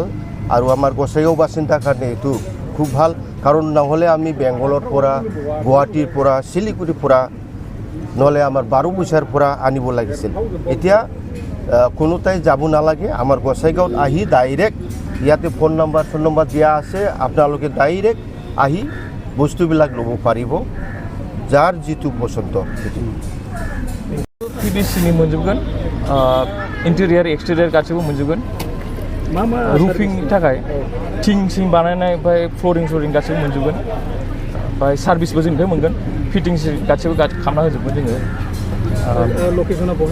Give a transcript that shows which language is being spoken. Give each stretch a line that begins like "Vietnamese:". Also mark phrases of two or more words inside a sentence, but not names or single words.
Assamese: আৰু আমাৰ গোসাইগাঁও বাসিন্দাৰ কাৰণে এইটো খুব ভাল, কাৰণ নহ'লে আমি বেংগলৰ পৰা, গুৱাহাটীৰ পৰা, শিলিগুৰিৰ পৰা, নহ'লে আমাৰ বাৰোবৈচাৰ পৰা আনিব লাগিছিল। এতিয়া কোনোটাই যাব নালাগে, আমাৰ গোসাইগাঁৱত আহি ডাইৰেক্ট ইয়াতে
English: phone number
Assamese: দিয়া আছে, আপোনালোকে ডাইৰেক্ট আহি বস্তুবিলাক ল'ব পাৰিব, যাৰ যিটো পচন্দ।
Bodo: PVC-नि मोनजोबगोन,
English: interior exterior
Bodo: गासैबो मोनजोबगोन। रुफिंनि थाखाय थिं सिं बानायनाय ओमफ्राय फ्लरिं गासैबो मोनजोबगोन। ओमफ्राय सार्भिसबो जोंनिफ्राय मोनगोन, फिटिंस गासैबो खालामना होजोबगोन जोङो। लकेसना बहा?